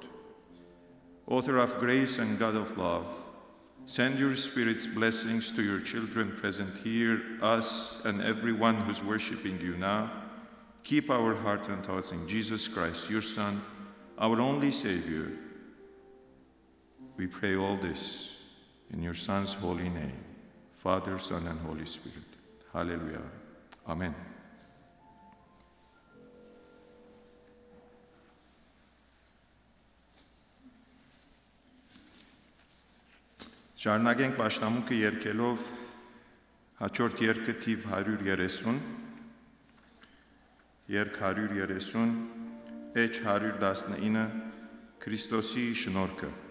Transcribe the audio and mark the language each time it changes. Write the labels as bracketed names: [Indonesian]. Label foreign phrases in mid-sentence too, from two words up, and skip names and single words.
[English] Author of grace and God of love, send your Spirit's blessings to your children present here, us and everyone who's worshiping you now. Keep our hearts and thoughts in Jesus Christ, your Son, our only Savior. We pray all this in your Son's holy name, Father, Son, and Holy Spirit. Hallelujah. Amen. [Armenian] Շարունակենք պաշտամունքը երգելով հաջորդ երգը թիվ 130, երգ 130, էջ 119, Քրիստոսի շնորհքը։